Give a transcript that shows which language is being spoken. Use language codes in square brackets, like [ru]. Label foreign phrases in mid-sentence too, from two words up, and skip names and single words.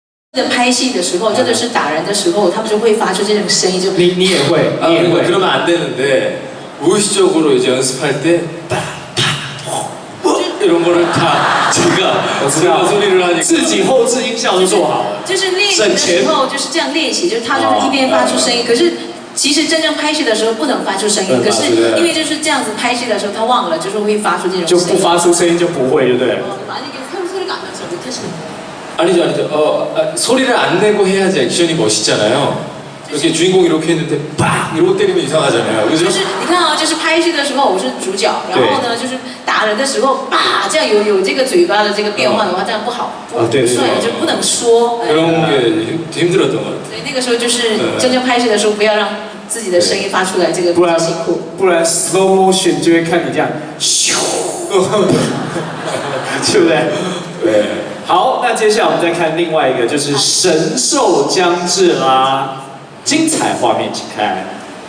[zh] 拍戏的时候，真的是打人的时候，他们就会发出这种声音，就你也会，你也会。 [ko] 그러면 안 되는데 무의식적으로 이제 연습할 때 이런 거를 다 제가 소리를 하니까 [zh] 自己后置音效都做好了。就是练习的时候就是这样练习，就是他就是一边发出声音，可是其实真正拍戏的时候不能发出声音，可是因为就是这样子拍戏的时候他忘了，就是会发出这种声音，就不发出声音就不会，对不对？ [ko] 아니죠. 소리를 안 내고 해야지 액션이 멋있잖아요. 이렇게 주인공이 이렇게 했는데 빡 이러고 때리면 이상하잖아요. 그죠? [zh] 就是你看啊，就是拍戏的时候我是主角，然后呢就是打人的时候，叭这样有这个嘴巴的这个变化的话，这样不好，不帅，就不能说。 [ko] 그런 게 힘들었던 것 같아요. [zh] 所以那个时候就是真正拍戏的时候，不要让自己的声音发出来，这个比较辛苦。不然 [en] slow motion [zh] 就会看你这样，咻，对不对？对。好，那接下来我们再看另外一个，就是神兽将至啦，精彩画面请看。